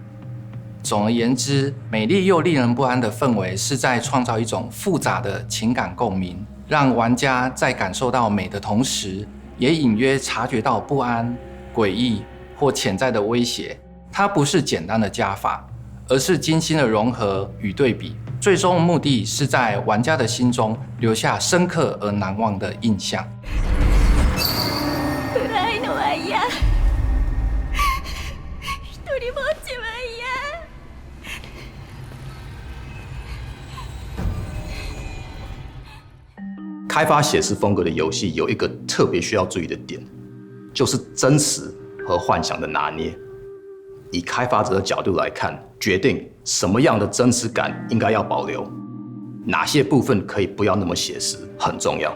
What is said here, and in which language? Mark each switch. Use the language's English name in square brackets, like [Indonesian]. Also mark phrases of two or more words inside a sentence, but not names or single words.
[Chinese] 总而言之，美丽又令人不安的氛围是在创造一种复杂的情感共鸣，让玩家在感受到美的同时，也隐约察觉到不安、诡异或潜在的威胁。它不是简单的加法，而是精心的融合与对比，最终目的是在玩家的心中留下深刻而难忘的印象。 [Japanese] 暗いのは嫌。一人ぼっちは嫌。 [Chinese] 开发写实风格的游戏有一个特别需要注意的点，就是真实和幻想的拿捏。以开发者的角度来看，决定什么样的真实感应该要保留，哪些部分可以不要那么写实，很重要。